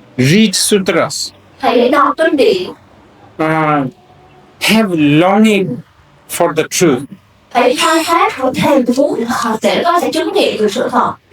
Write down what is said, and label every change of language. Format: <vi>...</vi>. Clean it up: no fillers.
<en>Read sutras.</en> <vi>Hãy đọc kinh điển.</vi> <en>Have longing for the truth.</en> <vi>Hãy khai thác một thèm muốn để có thể chứng nghiệm được sự thật.</vi>